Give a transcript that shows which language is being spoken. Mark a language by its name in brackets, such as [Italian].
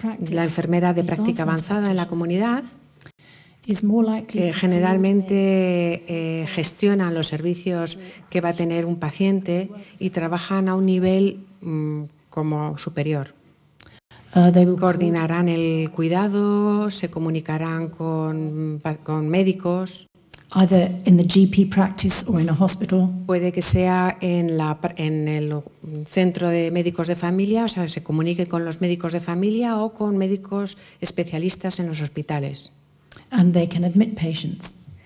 [Spanish] La enfermera de práctica avanzada en la comunidad generalmente gestiona los servicios que va a tener un paciente y trabajan a un nivel como superior. Coordinarán el cuidado, se comunicarán con médicos. [English] Either in the GP practice or in a hospital. [Spanish] Puede que sea en el centro de médicos de familia, o sea, se comunique con los médicos de familia o con médicos especialistas en los hospitales. [English] And they can admit patients.